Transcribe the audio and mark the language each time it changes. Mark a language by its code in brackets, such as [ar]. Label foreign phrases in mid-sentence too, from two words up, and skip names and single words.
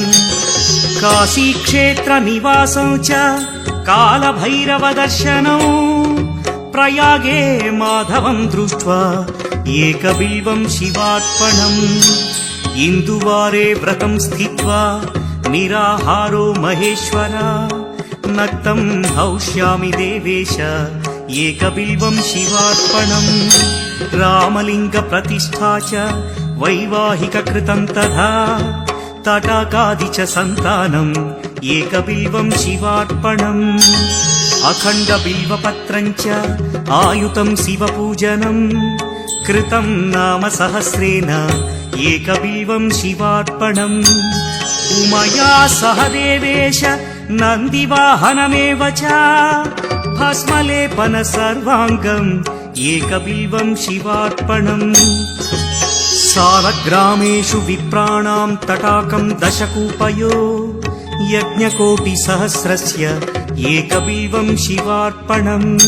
[sa] काशीक्षेत्रनिवासं च कालभैरवदर्शनौ प्रयागे माधवं दृष्ट्वा एकबिल्वं शिवार्पणम् इन्दुवारे व्रतं स्थित्वा निराहारो महेश्वर नक्तं हौष्यामि देवेश एकबिल्वं शिवार्पणम् रामलिङ्गप्रतिष्ठा च वैवाहिककृतं तथा तटाकादि च सन्तानम् एकबिल्वं शिवार्पणम् అఖండ బిల్వపత్రం చ ఆయుతం శివపూజనం కృతం నామ సహస్రేణ ఏకబిల్వం శివార్పణం ఉమయా సహ దేవేశ నందివాహనమేవ చ భస్మలేపన సర్వాంగం ఏకబిల్వం శివార్పణం సాలగ్రామేషు విప్రాణాం తటాకం దశకూపయో యజ్ఞకోటి సహస్రస్య ఏకబిల్వం శివార్పణం